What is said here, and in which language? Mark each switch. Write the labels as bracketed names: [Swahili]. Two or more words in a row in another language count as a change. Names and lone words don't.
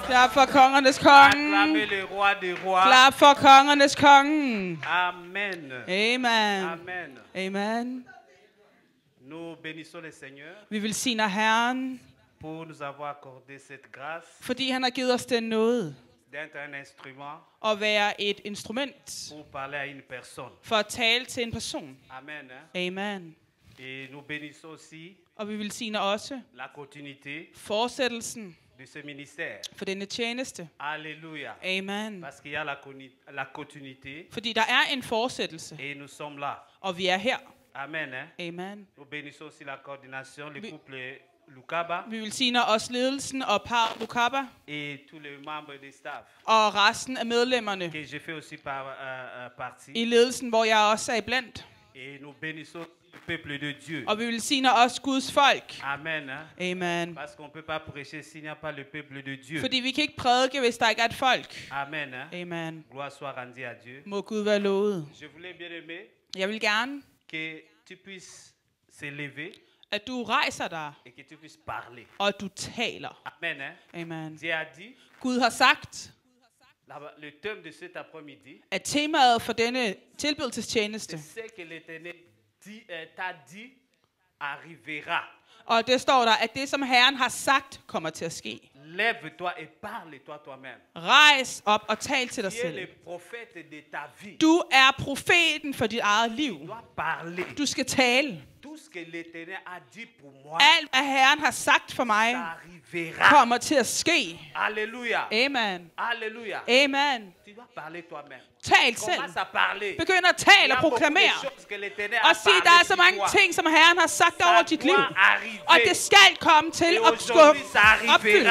[Danish] Klap for kongernes konge. [French] Acclamez le roi des rois. [Danish] Klap for kongernes konge. [French] Amen. [Danish] Amen. [French] Amen. [Danish] Amen. [French] Nous bénissons le Seigneur. [Danish] Vi velsigner Herren. [French] Pour nous avoir accordé cette grâce. [Danish] Fordi han har givet os den nåde. [French] d'être un instrument [Danish] at være et instrument [French] pour parler à une personne. [Danish] For at tale til en person. [French] Amen. [Danish] Amen. [French] Et nous bénissons aussi [Danish] Og vi velsigner også [French] la continuité [Danish] fortsættelsen [French] de ce ministère. [Danish] For denne tjeneste. [French] Alléluia. [Danish] Amen. [French] Parce qu'il y a la continuité. [Danish] Fordi der er en fortsættelse. [French] Et nous sommes là. [Danish] Og vi er her. [French] Amen. [Danish] Amen. [French] Nous bénissons aussi la coordination, le couple Lukaba. [Danish] Vi velsigner også ledelsen og par Lukaba. [French] Et tous les membres du staff. [Danish] Og resten af medlemmerne. [French] Que je fais aussi partie. [Danish] I ledelsen, hvor jeg også er iblandt. [French] Et nous bénissons le peuple de Dieu. [Danish] Og vi velsigner også Guds folk. [French] Amen. [Danish] Amen. [French] Parce qu'on peut pas prêcher s'il n'y a pas le peuple de Dieu. [Danish] Fordi vi kan ikke prædike, hvis der ikke er et folk. [French] Amen. [Danish] Amen. [French] Gloire soit rendue à Dieu. [Danish] Må Gud være lovet. [French] Je voulais bien aimer. [Danish] Jeg vil gerne. [French] Que tu puisses se lever. [Danish] At du rejser dig. [French] Et que tu puisses parler. [Danish] Og at du taler. [French] Amen. [Danish] Amen. [French] Dieu a dit. [Danish] Gud har sagt. [French] Le thème de cet après-midi. [Danish] At temaet for denne tilbedelsestjeneste. [French] C'est ce que l'Éternel t'a dit arrivera. [Danish] Og det står der, at det som Herren har sagt kommer til at ske. [French] Lève-toi et parle-toi toi-même. [Danish] Rejs op og tal til dig selv. [French] Tu es le prophète de ta vie. [Danish] Du er profeten for dit eget liv. [French] Tu dois parler. [Danish] Du skal tale. [French] Tout ce que l'Éternel a dit pour moi. [Danish] Alt hvad Herren har sagt for mig kommer til at ske. [French] Halleluja. [Danish] Amen. [French] Halleluja. [Danish] Amen. [French] Tu dois parler toi-même. [Danish] Tal selv. Begynd at tale og proklamere. Og sig, der er så mange ting, som Herren har sagt over dit liv. Og det skal komme til at opfyldes.